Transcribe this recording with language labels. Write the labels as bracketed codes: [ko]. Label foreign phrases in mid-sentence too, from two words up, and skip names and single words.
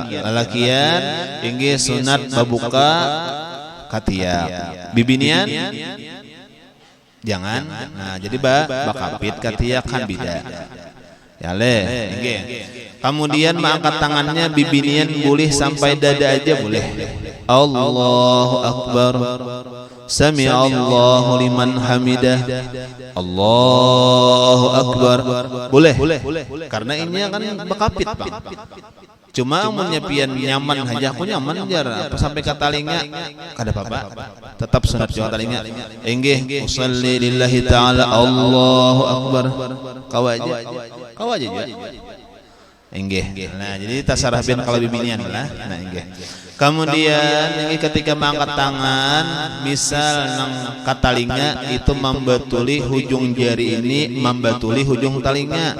[bjn] Lalakian inggih sunat babuka katiak. Bibinian jangan. Nah, jadi bakapit katiak kan beda. Ya le, nggih. [id] Kemudian mengangkat tangannya bibinian boleh sampai dada aja boleh. [ar] الله أكبر. سمع الله لمن حمده. الله أكبر. [bjn] Boleh. Karena ini kan bakapit, Bang. Cuma amunnya pian nyaman aja aku nyaman jar sampai ke talinga kada apa-apa. Tetap sunat juga talinga. [ar] Inggih أصلي لله تعالى الله أكبر. [bjn] Kau aja juga. Inggih. Nah, jadi tasarah bin kalau bibinian lah. Nah, inggih. Kemudian ini ketika mengangkat tangan, misal nang katalinga itu membatuli hujung jari ini membatuli hujung talinga.